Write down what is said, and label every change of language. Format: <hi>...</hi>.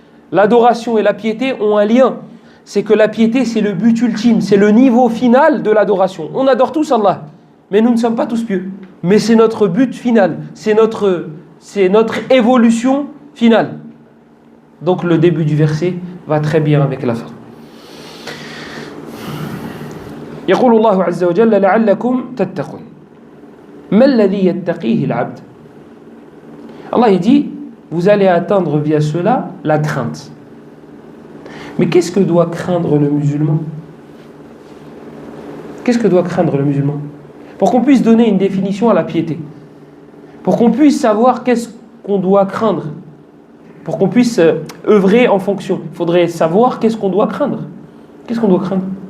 <fr>L'adoration et la piété ont un lien. C'est que la piété, c'est le but ultime, c'est le niveau final de l'adoration. On adore tous Allah, mais nous ne sommes pas tous pieux. Mais c'est notre but final, c'est notre évolution finale. Donc le début du verset va très bien avec la fin.</fr> <ar>يقول الله عز وجل لعلكم تتقون ما الذي يتقيه العبد.</ar> <fr>Allah il dit vous allez atteindre via cela la crainte. Mais qu'est-ce que doit craindre le musulman? Qu'est-ce que doit craindre le musulman? Pour qu'on puisse donner une définition à la piété, pour qu'on puisse savoir qu'est-ce qu'on doit craindre, pour qu'on puisse œuvrer en fonction, il faudrait savoir qu'est-ce qu'on doit craindre. Qu'est-ce qu'on doit craindre?</fr>